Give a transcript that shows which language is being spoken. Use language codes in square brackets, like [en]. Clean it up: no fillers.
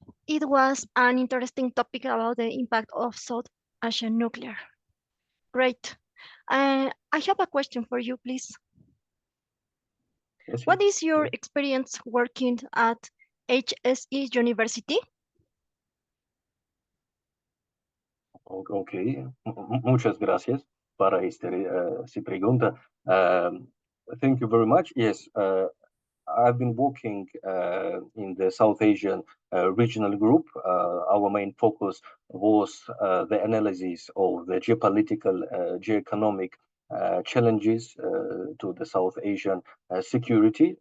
[en] It was an interesting topic about the impact of South Asian nuclear. Great. I have a question for you, please. Yes, What is your yes. experience working at HSE University? [es] Okay, muchas gracias para esta pregunta. [en] Thank you very much. Yes, I've been working in the South Asian regional group. Our main focus was the analysis of the geopolitical, geoeconomic challenges to the South Asian security.